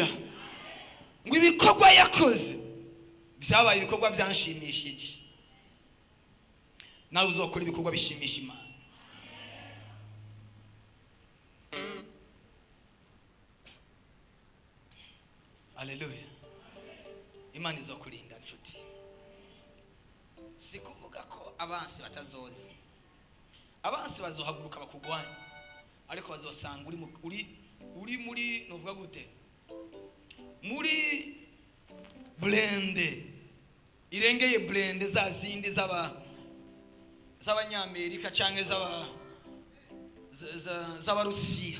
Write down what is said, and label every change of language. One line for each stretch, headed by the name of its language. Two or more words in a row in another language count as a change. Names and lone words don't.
Rundi: Ngo ibikorwa yakoze byabaye ibikorwa byanshimishije, nawe uzokora ibikorwa bishimisha Imana. Haleluya. Imana izokurinda nshuti. Si kuvuga ko abansi batazoza, abansi bazohaguruka bakugwanya, ariko bazosanga uri muri novuga gute, muri blende irengeye blende za zindi z'abanyamerika canke z'abarusiya.